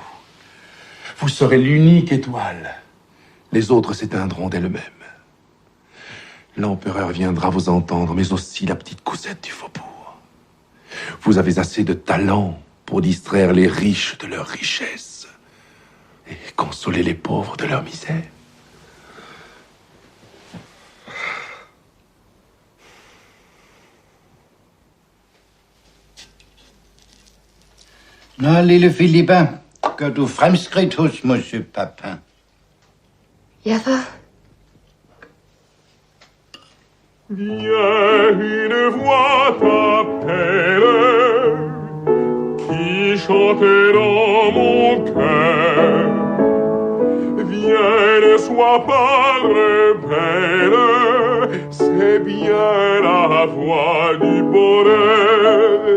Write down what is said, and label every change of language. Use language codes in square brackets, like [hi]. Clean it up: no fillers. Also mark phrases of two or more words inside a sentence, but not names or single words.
[fr] Vous serez l'unique étoile. Les autres s'éteindront d'elles-mêmes. L'empereur viendra vous entendre, mais aussi la petite Cosette du faubourg. Vous avez assez de talent pour distraire les riches de leur richesse et consoler les pauvres de leur misère. [da] Nå, lille Filippa, gør du fremskridt hos monsieur Papin? Ja, far. [fr] Viens, une voix t'appelle, qui chante dans mon cœur. Viens, ne sois pas rebelle, c'est bien la voix du bonheur.